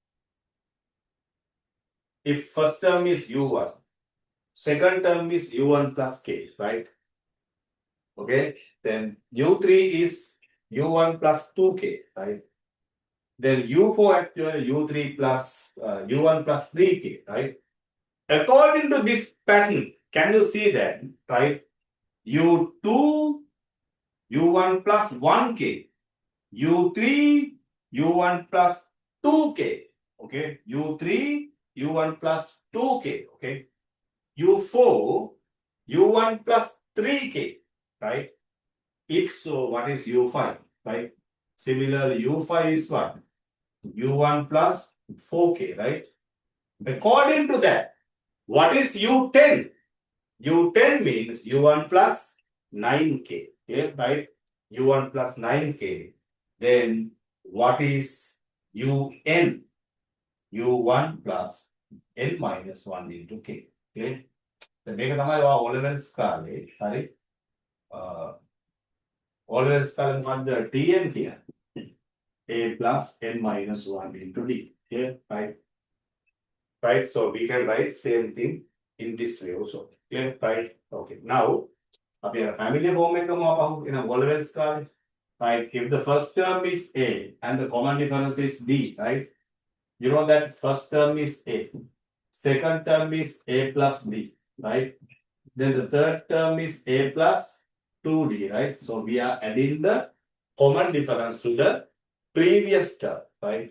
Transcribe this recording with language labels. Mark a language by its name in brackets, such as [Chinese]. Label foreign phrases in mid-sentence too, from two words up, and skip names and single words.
[English] If first term is U1, second term is U1 plus K, right? Okay, then U3 is U1 plus 2K, right? Then U4 actually U3 plus U1 plus 3K, right? According to this pattern, can you see that, right? U2, U1 plus 1K, U3, U1 plus 2K, okay? U3, U1 plus 2K, okay? U4, U1 plus 3K, right? If so, what is U5, right? Similarly, U5 is what? U1 plus 4K, right? According to that, what is U10? U10 means U1 plus 9K, okay, right? U1 plus 9K. Then what is UN? U1 plus N minus 1 into K, okay? [Sinhala] Then මේක තමයි ඔයා O levels කාලේ, හරි? O levels කාලේ මොකද්ද TN කියන්නේ? [English] A plus N minus 1 into D, okay, right? Right, so we can write same thing in this way also, okay, right? [Sinhala] Okay, now අපි අර [English] family form [Sinhala] එකම අපහු එන O levels කාලේ, [English] right? If the first term is A and the common difference is D, right? You know that first term is A, second term is A plus B, right? Then the third term is A plus 2D, right? So we are adding the common difference to the previous term, right?